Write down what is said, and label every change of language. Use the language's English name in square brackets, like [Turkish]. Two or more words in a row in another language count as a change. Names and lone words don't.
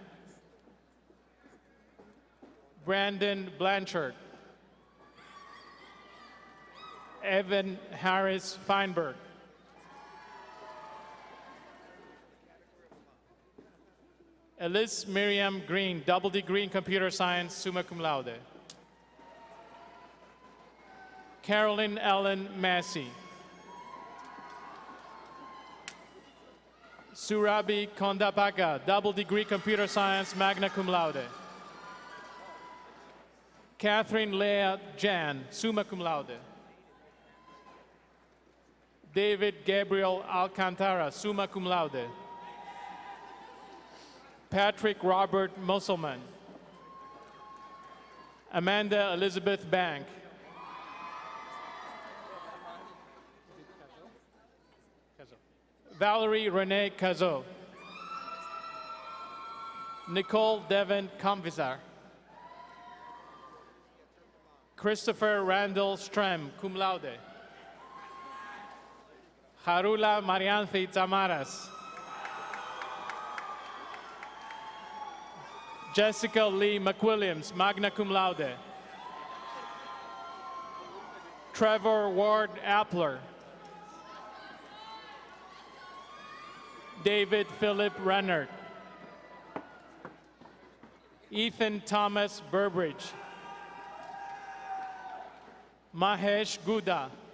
[English] Brandon Blanchard. Evan Harris Feinberg. Elise Miriam Green, double degree in computer science, [Latin] summa cum laude. [English] Carolyn Ellen Massey. Surabi Kondapaka, double degree computer science, [Latin] magna cum laude. [English] Catherine Leah Jan, [Latin] summa cum laude. [English] David Gabriel Alcantara, [Latin] summa cum laude. [English] Patrick Robert Musselman. Amanda Elizabeth Bank. Valerie Renee Cazot. Nicole Devon Comvisar. Christopher Randall Strem, [Latin] cum laude. [English] Harula Marianthi Tamaras. Jessica Lee McWilliams, [Latin] magna cum laude. [English] Trevor Ward Appler. David Philip Rennert. Ethan Thomas Burbridge. Mahesh Guda.